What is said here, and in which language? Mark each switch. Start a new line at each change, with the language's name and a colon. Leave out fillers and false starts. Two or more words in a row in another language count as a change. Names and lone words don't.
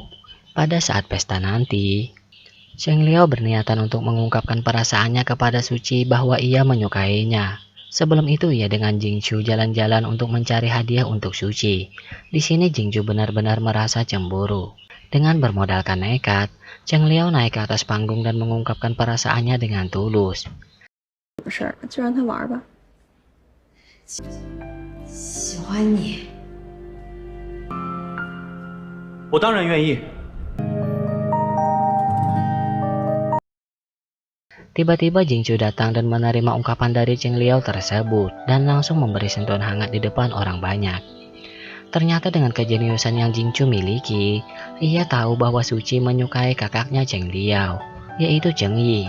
Indonesian: Pada saat pesta nanti, Zheng Liao berniatan untuk mengungkapkan perasaannya kepada Suci bahwa ia menyukainya. Sebelum itu ia dengan Jingchu jalan-jalan untuk mencari hadiah untuk Suci. Di sini Jingchu benar-benar merasa cemburu. Dengan bermodalkan nekat, Zheng Liao naik ke atas panggung dan mengungkapkan perasaannya dengan tulus.
Chinese: 事儿，就让他玩吧。喜欢你，我当然愿意。
Indonesian: Tiba-tiba Jingchu datang dan menerima ungkapan dari Zheng Liao tersebut dan langsung memberi sentuhan hangat di depan orang banyak. Ternyata dengan kejeniusan yang Jingchu miliki, ia tahu bahwa Suci menyukai kakaknya Zheng Liao, yaitu Zheng Yi.